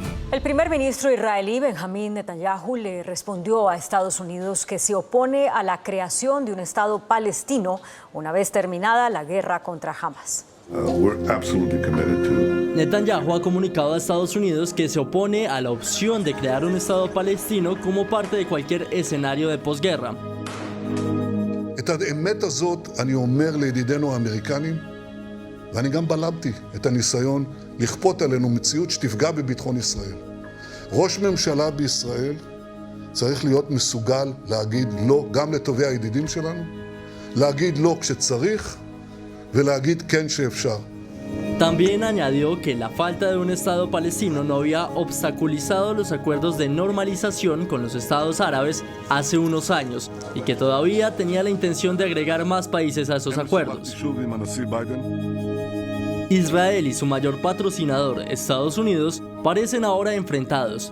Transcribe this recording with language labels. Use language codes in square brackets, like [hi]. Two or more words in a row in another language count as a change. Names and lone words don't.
[es] El primer ministro israelí Benjamín Netanyahu le respondió a Estados Unidos que se opone a la creación de un Estado palestino una vez terminada la guerra contra Hamas. Netanyahu ha comunicado a Estados Unidos que se opone a la opción de crear un Estado palestino como parte de cualquier escenario de posguerra. [he] את האמת הזאת אני אומר לידידינו האמריקנים, ואני גם בלמתי את הניסיון לכפות עלינו מציאות שתפגע בביטחון ישראל. ראש ממשלה בישראל צריך להיות מסוגל להגיד לא גם לטובי הידידים שלנו, להגיד לא כשצריך ולהגיד כן שאפשר. [es] También añadió que la falta de un Estado palestino no había obstaculizado los acuerdos de normalización con los estados árabes hace unos años y que todavía tenía la intención de agregar más países a esos acuerdos. Israel y su mayor patrocinador, Estados Unidos, parecen ahora enfrentados.